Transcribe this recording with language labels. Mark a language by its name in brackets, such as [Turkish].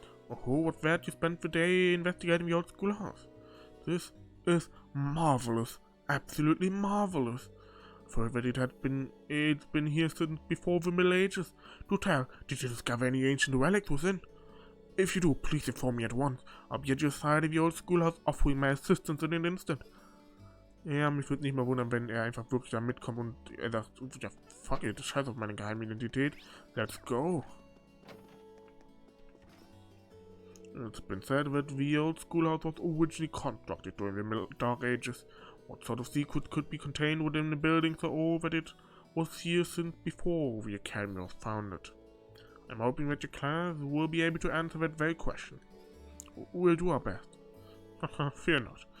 [English] Oh, what's that? You spent the day investigating the old schoolhouse. This is marvelous. Absolutely marvelous. I've heard that it's been here since before the Middle Ages. Do tell, did you discover any ancient relics within? If you do, please inform me at once. I'll be at your side in the old schoolhouse, offering my assistance in an instant. [German] Ja, mich würde nicht mal wundern, wenn einfach wirklich da mitkommt und sagt, ja, [English] fuck it, [German] scheiß auf meine Geheimidentität. [English] Let's go. It's been said that the old schoolhouse was originally constructed during the Dark Ages. What sort of secret could be contained within the building so old that it was here since before the academy was founded? I'm hoping that your class will be able to answer that very question. We'll do our best. Fear not.